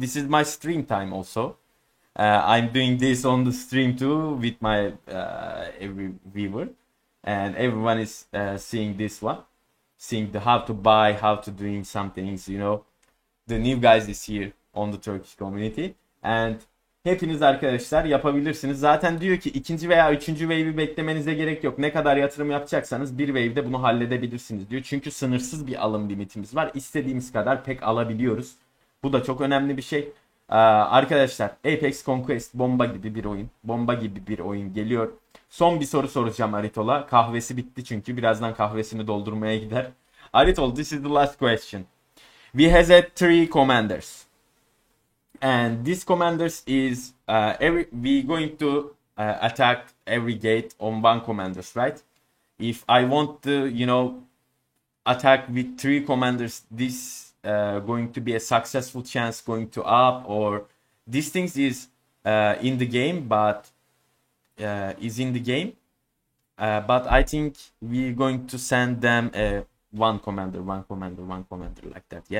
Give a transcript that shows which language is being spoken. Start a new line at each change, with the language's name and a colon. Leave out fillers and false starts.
English: This is my stream time also. I'm doing this on the stream too with my every viewer. And everyone is seeing this one. Seeing the how to buy, how to doing some things, The new guys is here on the Turkish community.
Turkish: And hepiniz arkadaşlar yapabilirsiniz. Zaten diyor ki ikinci veya üçüncü wave'i beklemenize gerek yok. Ne kadar yatırım yapacaksanız bir wave'de bunu halledebilirsiniz diyor. Çünkü sınırsız bir alım limitimiz var. İstediğimiz kadar pek alabiliyoruz. Bu da çok önemli bir şey. Arkadaşlar, Apex Conquest bomba gibi bir oyun. Bomba gibi bir oyun geliyor. Son bir soru soracağım Aridhol'a. Kahvesi bitti çünkü. Birazdan kahvesini doldurmaya gider.
English: Aridhol, this is the last question. We has three commanders. And this commanders is we going to attack every gate on one commanders, right? If I want to, attack with three commanders, this going to be a successful chance going to up, or these things is in the game, but but I think we're going to send them one commander like that.